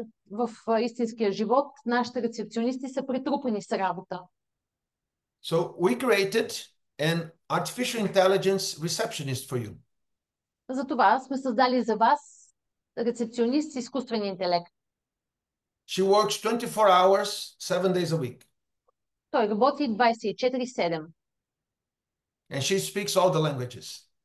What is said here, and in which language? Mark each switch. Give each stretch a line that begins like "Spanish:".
Bulgarian: В истинския живот нашите рецепционисти са претрупани с работа.
English: So we created an artificial intelligence receptionist for you.
Bulgarian: Затова сме създали за вас рецепционист с изкуствен интелект.
English: She works 24 hours, 7 days a week.
Bulgarian: Той работи 24/7
English: And she speaks all the languages.